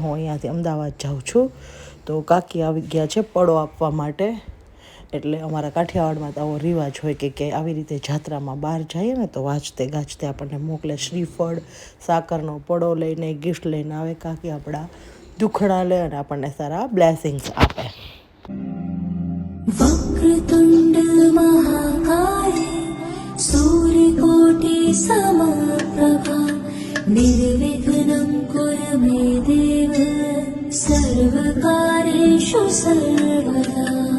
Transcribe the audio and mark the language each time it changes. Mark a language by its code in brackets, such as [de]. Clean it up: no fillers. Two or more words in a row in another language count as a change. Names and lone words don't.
[gu] હું અહીંયાથી અમદાવાદ જાઉં છું, તો કાકી આવી ગયા છે પડો આપવા માટે. એટલે અમારા કાઠિયાવાડમાં તો આવો રિવાજ હોય કે આવી રીતે જાત્રામાં બહાર જઈએ ને તો વાંચતે ગાજતે આપણને મોકલે શ્રીફળ, સાકરનો પડો લઈને, ગિફ્ટ લઈને આવે. કાકી આપણા દુખડા લે અને આપણને સારા બ્લેસિંગ્સ આપે. [sa] वक्रतुण्ड महाकाय सूर्यकोटि समप्रभा निर्विघ्नं कुरु मे देव सर्वकार्येषु सर्वदा.